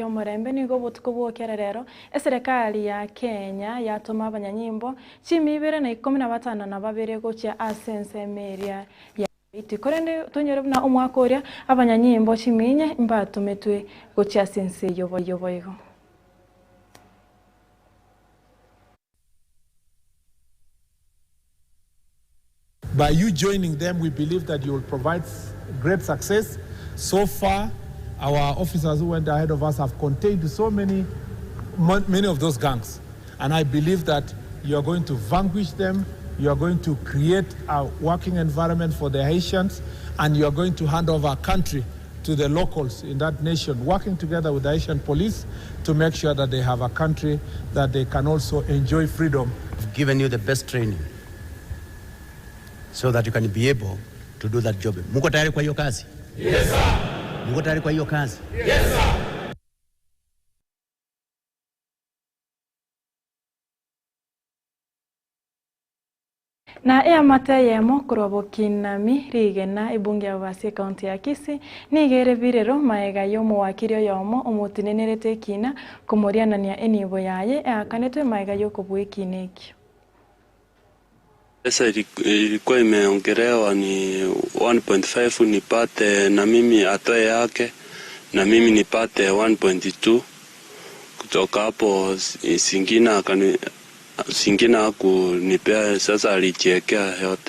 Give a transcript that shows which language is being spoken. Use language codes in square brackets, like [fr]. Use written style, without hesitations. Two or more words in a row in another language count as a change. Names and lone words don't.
[guz] omorembe nigo botuko bwokererero eserikali ya Kenya yatuma abanyanyimbo 215 na babere gocha asense meria ya Haiti korende tonyere na omwakoria abanyanyimbo 10 mbatumetwe gocha asense yoboyoboigo. [en] By you joining them, we believe that you will provide great success. So far, our officers who went ahead of us have contained many of those gangs. And I believe that you are going to vanquish them, you are going to create a working environment for the Haitians, and you are going to hand over our country to the locals in that nation, working together with the Haitian police to make sure that they have a country that they can also enjoy freedom. I've given you the best training so that you can be able to do that job. [sw] Muko tayari kwa hiyo kazi? [en] Yes, sir. [sw] Muko tayari kwa hiyo kazi? [en] Yes, sir. [guz] Na matayemo kurobo kinami rigena ibunge abase county ya Kisii nigere birero maega yo muwakirio yomo omutinenerete kina kumurianania enibo yaye akanetwe maega yo kubwikinekyo. [sw] Pesa ilikuwa imeongelewa ni 1.5 nipate na mimi atoe yake na mimi nipate 1.2 kutoka hapo Singina hakunipea, sasa alichekea yote.